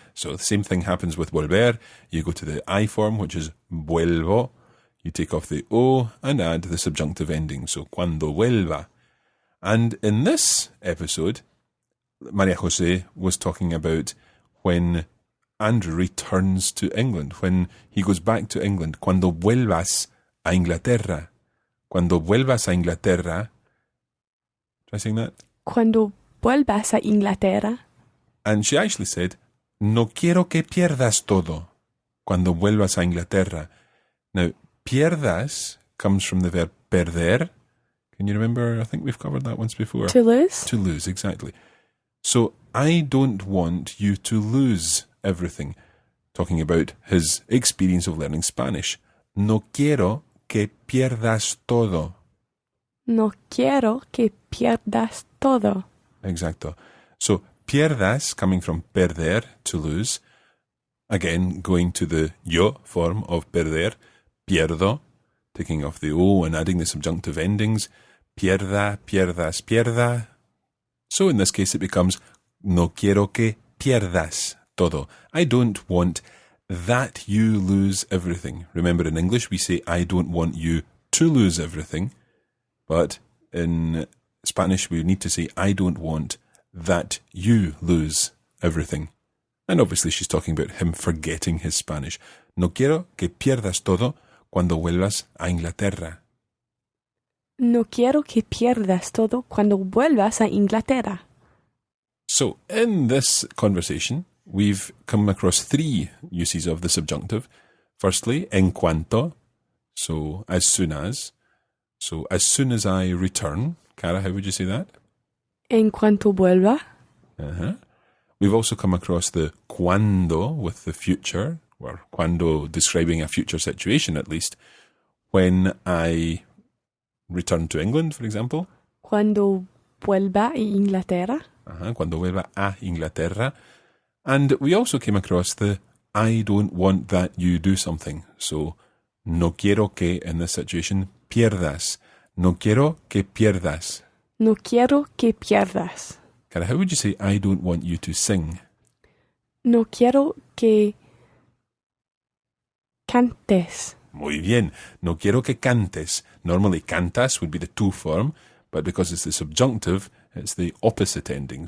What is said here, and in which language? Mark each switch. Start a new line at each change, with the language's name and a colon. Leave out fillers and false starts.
English: So the same thing happens with volver. You go to the I form, which is vuelvo. You take off the O and add the subjunctive ending. So,
Spanish: cuando vuelva.
English: And in this episode, Maria José was talking about when Andrew returns to England, when he goes back to England.
Spanish: Cuando vuelvas a Inglaterra. Cuando vuelvas a Inglaterra.
English: Try saying that?
Spanish: Cuando vuelvas a Inglaterra.
English: And she actually said,
Spanish: no quiero que pierdas todo. Cuando vuelvas a Inglaterra.
English: Now, pierdas comes from the verb perder. Can you remember? I think we've covered that once before. To lose. To lose, exactly. So, I don't want you to lose everything. Talking about his experience of learning Spanish.
Spanish: No quiero que pierdas todo. No quiero que pierdas todo. Exacto.
English: So, pierdas coming from perder, to lose. Again, going to the yo form of perder. Pierdo, taking off the O and adding the subjunctive endings.
Spanish: Pierda, pierdas, pierda.
English: So in this case it becomes
Spanish: no quiero que pierdas todo.
English: I don't want that you lose everything. Remember, in English we say I don't want you to lose everything. But in Spanish we need to say I don't want that you lose everything. And obviously she's talking about him forgetting his Spanish.
Spanish: No quiero que pierdas todo cuando vuelvas a Inglaterra. No quiero que pierdas todo cuando vuelvas a Inglaterra.
English: So, in this conversation, we've come across three uses of the subjunctive. Firstly,
Spanish: en cuanto,
English: so as soon as. So, as soon as I return. Cara, how would you say that?
Spanish: En cuanto vuelva. Uh-huh.
English: We've also come across the cuando with the future, or cuando describing a future situation at least. When I return to England, for example.
Spanish: Cuando vuelva a Inglaterra. Cuando vuelva a Inglaterra.
English: And we also came across the I don't want that you do something.
Spanish: So, no quiero que,
English: in this situation,
Spanish: pierdas. No quiero que pierdas. No quiero que pierdas.
English: Cara, how would you say I don't want you to sing?
Spanish: No quiero que cantes. Muy bien. No quiero que cantes.
English: Normally cantas would be the to form, but because it's the subjunctive, it's the opposite ending.